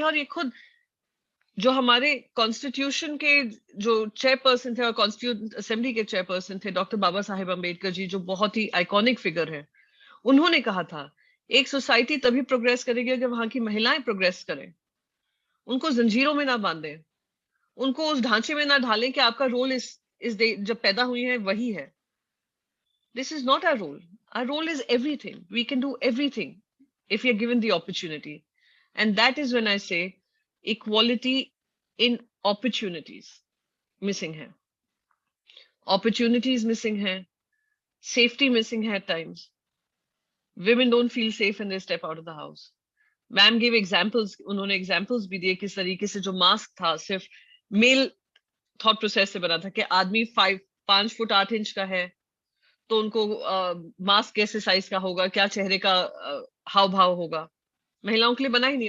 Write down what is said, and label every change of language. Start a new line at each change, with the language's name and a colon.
Hindi: और ये खुद जो हमारे कॉन्स्टिट्यूशन के जो चेयरपर्सन थे और कॉन्स्टिट्यूंट असेंबली के चेयरपर्सन थे डॉक्टर बाबा साहेब अम्बेडकर जी, जो बहुत ही आइकॉनिक फिगर है, उन्होंने कहा था एक सोसाइटी तभी प्रोग्रेस करेगी अगर वहां की महिलाएं प्रोग्रेस करें, उनको जंजीरों में ना बांधें, उनको उस ढांचे में ना ढालें कि आपका रोल इस जब पैदा हुई है वही है।
English: This is not our role. Our role is everything. We can do everything if we are given the opportunity. And that is when I say equality in opportunities missing hai. Opportunities missing hai. Safety missing hai at times. Women don't feel safe when they step out of the house. Ma'am gave examples.
Hindi: उन्होंने examples भी दिए किस तरीके से जो mask था सिर्फ mail thought process से बना था कि आदमी 5 फुट 8 इंच का है तो उनको मास्क कैसे साइज का होगा, क्या चेहरे का हाव भाव होगा, महिलाओं के लिए बना ही नहीं।